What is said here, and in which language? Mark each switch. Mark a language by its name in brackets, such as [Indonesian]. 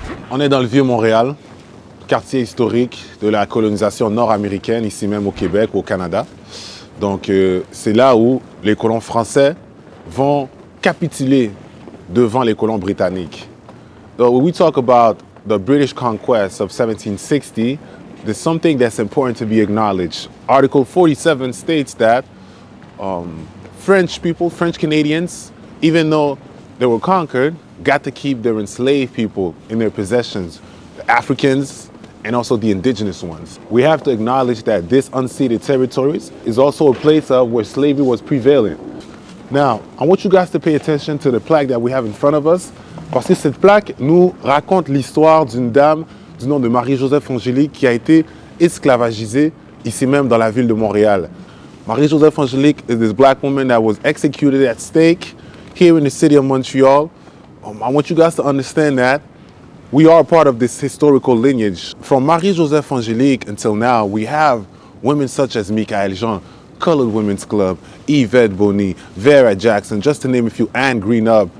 [French] On est dans le Vieux-Montréal, quartier historique de la colonisation nord-américaine, ici même au Québec, au Canada. Donc c'est là où les colons français vont capituler devant les colons britanniques. [English] So when we talk about the British conquest of 1760, there's something that's important to be acknowledged. Article 47 states that French people, French Canadians, even though they were conquered, got to keep their enslaved people in their possessions, the Africans and also the indigenous ones. We have to acknowledge that this unceded territories is also a place of where slavery was prevalent. [French] Now, I want you guys to pay attention to the plaque that we have in front of us, parce que cette plaque nous raconte l'histoire d'une dame du nom de Marie-Joseph Angelique qui a été esclavagisée ici même dans la ville de Montréal. [English] Marie-Joseph Angelique is this black woman that was executed at stake here in the city of Montreal. I want you guys to understand that we are part of this historical lineage. From Marie-Joseph Angelique until now, we have women such as Michael Jean, Colored Women's Club, Yvette Bonny, Vera Jackson, just to name a few, Anne Greenup.